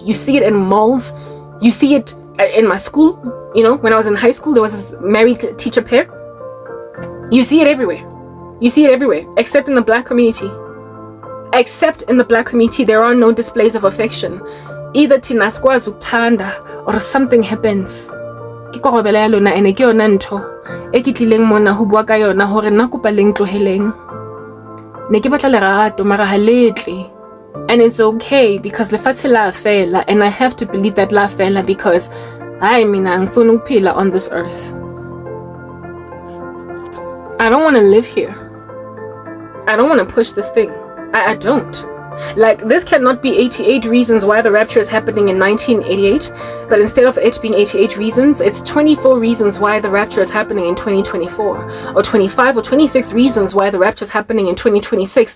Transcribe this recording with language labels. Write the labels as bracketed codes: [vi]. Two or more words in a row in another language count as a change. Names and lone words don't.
[en] You see it in malls. You see it in my school. When I was in high school, there was this married teacher pair. You see it everywhere. Except in the black community. Except in the black community, there are no displays of affection. Either [zu] tina sikwazi ukuthanda [en] or something happens. [st] Ke korobela ya lona ene ke yona ntho e ke tlileng mona ho bua ka yona hore nna kopa leng tloheleng. Ne ke batla lerato mara ha letle. [en] And it's okay because [st] lefatshe la fela, [en] and I have to believe that [st] la fela [en] because I [zu] mina ngifuna ukuphila [en] on this earth. I don't want to live here. I don't want to push this thing. I don't. Like, this cannot be 88 reasons why the rapture is happening in 1988, but instead of it being 88 reasons, it's 24 reasons why the rapture is happening in 2024, or 25 or 26 reasons why the rapture is happening in 2026.